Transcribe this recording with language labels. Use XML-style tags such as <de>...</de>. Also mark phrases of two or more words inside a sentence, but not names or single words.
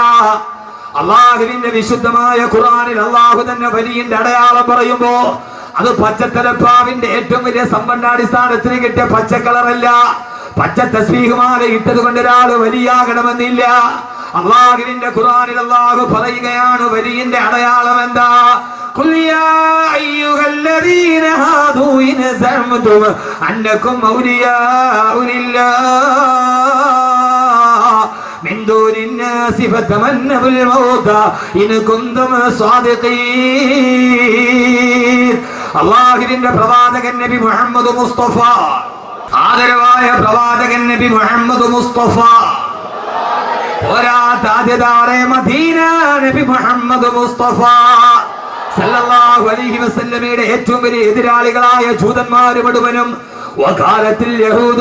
<ml>അള്ളാഹുവിന്റെ വിശുദ്ധമായ ഖുർആനിൽ അള്ളാഹു തന്നെ വലിയന്റെ അടയാളം പറയുമ്പോ അത് പച്ചത്തലപ്പാവിന്റെ ഏറ്റവും വലിയ സമ്പന്നാടിസ്ഥാനത്തിന് കിട്ടിയ പച്ചക്കളറല്ല. പച്ച തസ്ബീഹുമാല ഇട്ടത് കൊണ്ട് ഒരാൾ വലിയാകണമെന്നില്ല. അള്ളാഹുവിന്റെ ഖുർആനിൽ അള്ളാഹു പറയുകയാണ് വലിയന്റെ അടയാളം എന്താ?</ml> <ar>قل يا أيها الذين هادوا إن زعمتم أنكم أولياء لله من دون الناس فتمنوا الموت إن كنتم صادقين.</ar> <ml>അള്ളാഹുവിന്റെ പ്രവാചകൻ നബി മുഹമ്മദ് മുസ്തഫ, ആദരവായ പ്രവാചകൻ നബി മുഹമ്മദ് മുസ്തഫ, താജദാറെ മദീന നബി മുഹമ്മദ് മുസ്തഫ</ml> <ar>صلى الله عليه وسلم</ar> <ml>ഏറ്റവും വലിയ എതിരാളികളായ ജൂതന്മാര് മുഴുവനും വഖാലത്തിൽ യഹൂദു</ml>